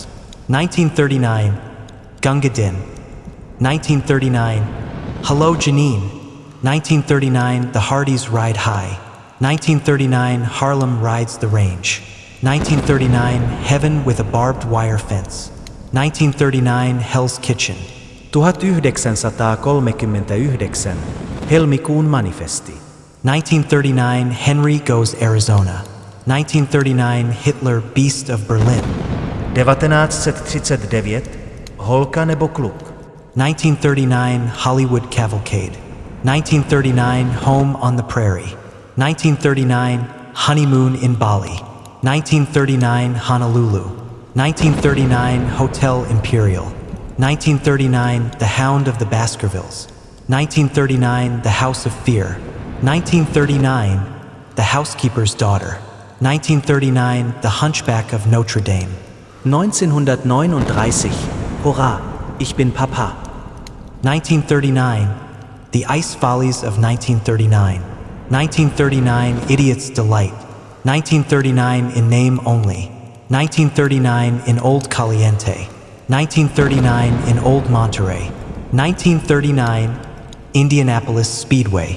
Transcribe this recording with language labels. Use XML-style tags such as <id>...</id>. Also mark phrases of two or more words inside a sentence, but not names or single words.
<en>1939, Gunga Din. 1939, Hello Janine. 1939, The Hardys Ride High. 1939, Harlem Rides the Range. 1939, Heaven with a Barbed Wire Fence. 1939, Hell's Kitchen. 1939, helmikuun manifesti. 1939, Henry Goes Arizona. 1939, Hitler Beast of Berlin. 1939, holka nebo kluk. 1939, Hollywood Cavalcade. 1939, Home on the Prairie. 1939, Honeymoon in Bali. 1939, Honolulu. 1939, Hotel Imperial. 1939, The Hound of the Baskervilles. 1939, The House of Fear. 1939, The Housekeeper's Daughter. 1939, The Hunchback of Notre Dame. 1939, hurra, ich bin Papa. 1939, The Ice Follies of 1939. 1939, Idiot's Delight. 1939, In Name Only. 1939, In Old Caliente. 1939, In Old Monterey. 1939, Indianapolis Speedway.</en>